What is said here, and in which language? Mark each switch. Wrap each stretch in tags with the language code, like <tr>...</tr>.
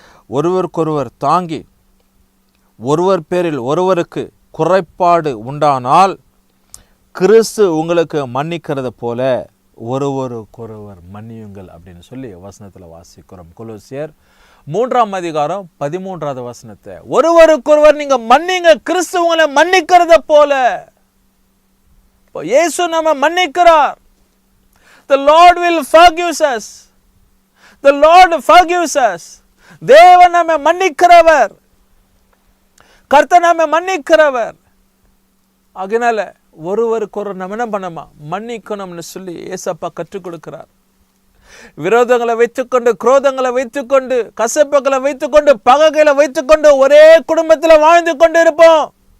<ta>ஒருவருக்கொருவர் தாங்கி ஒருவர் பேரில் ஒருவருக்கு குறைபாடு உண்டானால் கிறிஸ்து உங்களுக்கு மன்னிக்கிறது போல ஒருவருக்கொருவர் மன்னியுங்கள் அப்படின்னு சொல்லி வசனத்தில் வாசிக்கிறோம். கொலோசியர் 3ஆம் அதிகாரம் 13வது வசனத்தை, ஒருவருக்கொருவர் நீங்க மன்னிங்க, கிறிஸ்து உங்களை மன்னிக்கிறத போல. இயேசு நம்ம மன்னிக்கிறார்.</ta> <en>The Lord will forgive us. The Lord forgives us.</en> <ta>தேவன் நம்மை மன்னிக்கிறவர், கர்த்தர் நம்மை மன்னிக்கிறவர். அதனால ஒருவருக்கு ஒரு நம்ம என்ன பண்ணமா மன்னிக்கணும்னு சொல்லி ஏசப்பா கற்றுக் கொடுக்கிறார். விரோதங்களை வைத்துக்கொண்டு, குரோதங்களை வைத்துக்கொண்டு, கசப்புகளை வைத்துக்கொண்டு, பகைகளை வைத்துக்கொண்டு ஒரே குடும்பத்தில் வாழ்ந்து கொண்டு இருப்போம்.</ta>